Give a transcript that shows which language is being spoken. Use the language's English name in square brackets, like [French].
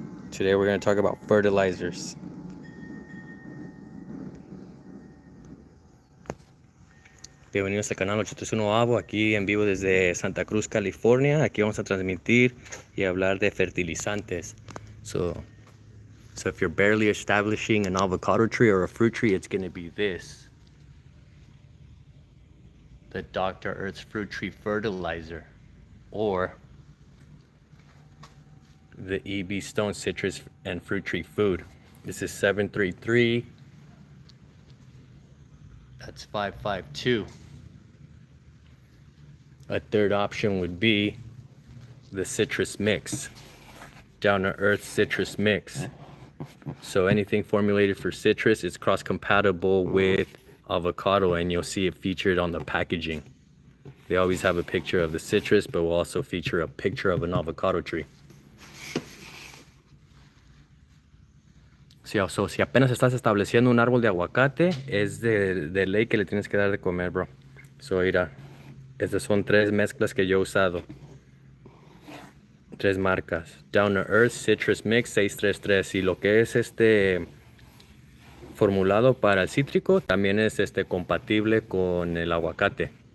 [English] Today we're going to talk about fertilizers. [Spanish] Bienvenidos al canal 831 Avo, aquí en vivo desde Santa Cruz, California. Aquí vamos a transmitir y hablar de fertilizantes. [English] So if you're barely establishing an avocado tree or a fruit tree, it's going to be this. The Dr. Earth's Fruit Tree Fertilizer, or the EB Stone Citrus and Fruit Tree Food. This is 733. That's 552. A third option would be the citrus mix, Down to Earth citrus mix. So anything formulated for citrus is cross-compatible with avocado, and you'll see it featured on the packaging. They always have a picture of the citrus, but will also feature a picture of an avocado tree. [Spanish] So si apenas estás estableciendo un árbol de aguacate, es de ley que le tienes que dar de comer, bro. So mira, estas son tres mezclas que yo he usado. Tres marcas. Down to Earth Citrus Mix 633. Y lo que es formulado para el cítrico también es compatible con el aguacate.